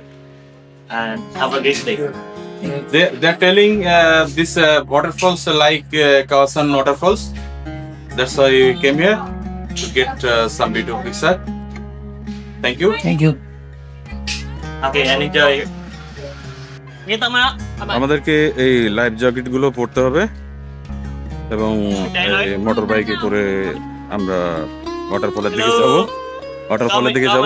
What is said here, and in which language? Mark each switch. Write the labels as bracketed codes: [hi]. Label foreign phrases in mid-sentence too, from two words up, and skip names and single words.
[en] And have a great day. They're telling this waterfalls like Kawasan waterfalls. That's why we came here to get some video picture. Thank you. Thank you. Okay, and enjoy. [tl] Kita mo na. [bn] আমাদেরকে এই [en] life jacket [bn] গুলো পরতে হবে এবং [en] motor bike [bn] করে আমরা ওয়াটারফলের দিকে যাব। ওয়াটারফলের দিকে যাব।